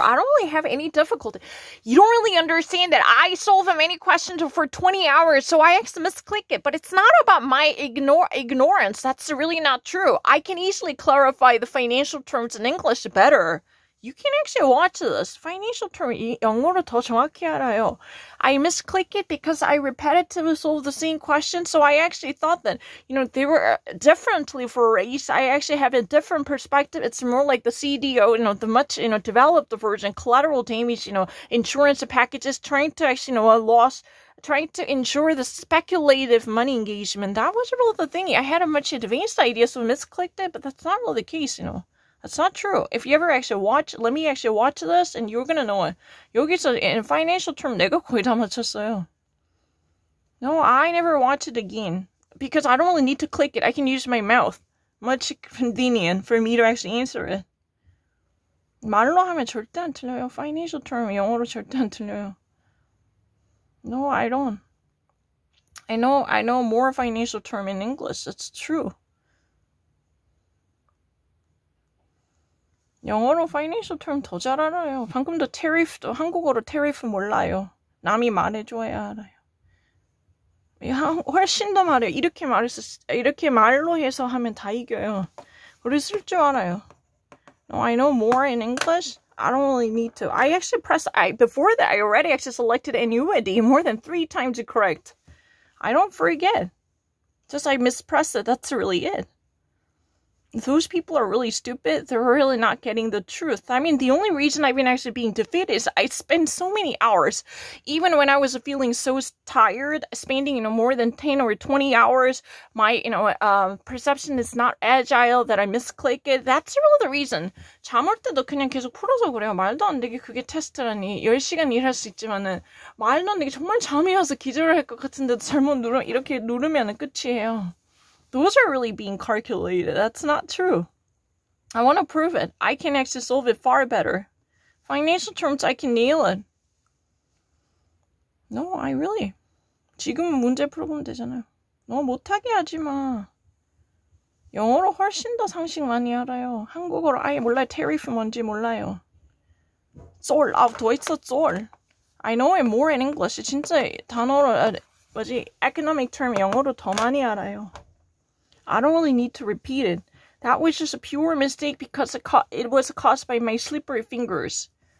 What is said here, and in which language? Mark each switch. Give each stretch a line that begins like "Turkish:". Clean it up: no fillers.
English: I don't really have any difficulty. You don't really understand that I solve many questions for 20 hours, so I actually misclick it. But it's not about my ignorance. That's really not true. I can easily clarify the financial terms in English better. You can actually watch this.
Korean: Financial term 영어로 더 정확히 알아요.
English: I misclicked it because I repetitively solved the same question. So I actually thought that, they were differently for race. I actually have a different perspective. It's more like the CDO, the much, developed version, collateral damage, insurance packages, trying to actually, trying to ensure the speculative money engagement. That was really the thing. I had a much advanced idea, so I misclicked it, but that's not really the case, That's not true. If you ever actually let me actually watch this, and you're gonna know it.
Korean: 여기서
English: in financial term,
Korean: 내가 거의 다 맞췄어요.
English: No, I never watch it again. Because I don't really need to click it. I can use my mouth. Much convenient for me to actually answer it.
Korean: 말로 하면 절대 안 틀려요. Financial term, 영어로 절대 안 틀려요.
English: No, I don't. I know more financial term in English. It's true.
Korean: 영어로 financial term 더 잘 알아요. 방금도 tariff도 한국어로 tariff 몰라요. 남이 말해줘야 알아요. 훨씬 더 말해요. 이렇게 말로 해서 하면 다 이겨요. 그리고 쓸 줄 알아요.
English: No, I know more in English. I don't really need to. I actually before that, I already actually selected annuity more than 3 times correct. I don't forget. Just I mispressed it. That's really it. Those people are really stupid. They're really not getting the truth. I mean, the only reason I've been actually being defeated is I spend so many hours, even when I was feeling so tired, spending, more than 10 or 20 hours. My, perception is not agile, that I misclick it. That's really the reason.
Korean: 잠 올 때도 그냥 계속 풀어서 그래요. 말도 안 되게 그게 테스트라니. 10시간 일할 수 있지만은, 말도 안 되게 정말 잠이 와서 기절을 할 것 같은데 잘못 이렇게 누르면 끝이에요.
English: Those are really being calculated. That's not true. I want to prove it. I can actually solve it far better. Financial terms, I can nail it. No, I really.
Korean: 지금 문제 풀어보면 되잖아요. 너 못하게 하지 마. 영어로 훨씬 더 상식 많이 알아요. 한국어로 아예 몰라요. tariff 뭔지 몰라요. 쫄. 더 있어, 쫄.
English: I know it more in English.
Korean: 진짜 단어로, economic term 영어로 더 많이 알아요.
English: I don't really need to repeat it. That was just a pure mistake because it was caused by my slippery fingers.